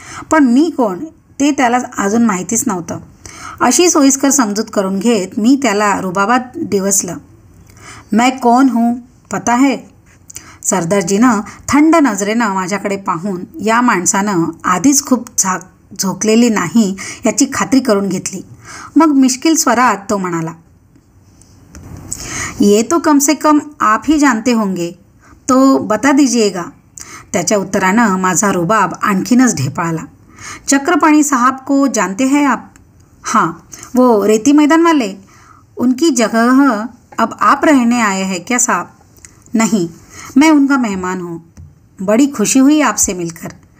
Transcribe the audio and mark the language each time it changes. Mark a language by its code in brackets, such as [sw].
[mr] पण मी कोण ते त्याला अजून माहितीच नव्हतं. अशी सोयीस्कर समजूत करून घेत मी त्याला रुबाबात डिवसलं. [hi] मैं कौन हूँ पता है? [mr] सरदारजीनं थंड नजरेनं माझ्याकडे पाहून या माणसानं आधीच खूप झोकलेली नाही याची खात्री करून घेतली. मग मिश्किल स्वरात तो म्हणाला, [hi] ये तो कम से कम आप ही जानते होंगे, तो बता दीजिएगा. [mr] त्याच्या उत्तरानं माझा रुबाब आणखीनच ढेपाळला. [hi] चक्रपाणी साहब को जानते हैं आप? हाँ, वो रेती मैदान वाले. उनकी जगह अब आप रहने आए हैं क्या साहब? नहीं, मैं उनका मेहमान हूँ. बड़ी खुशी हुई आपसे मिलकर.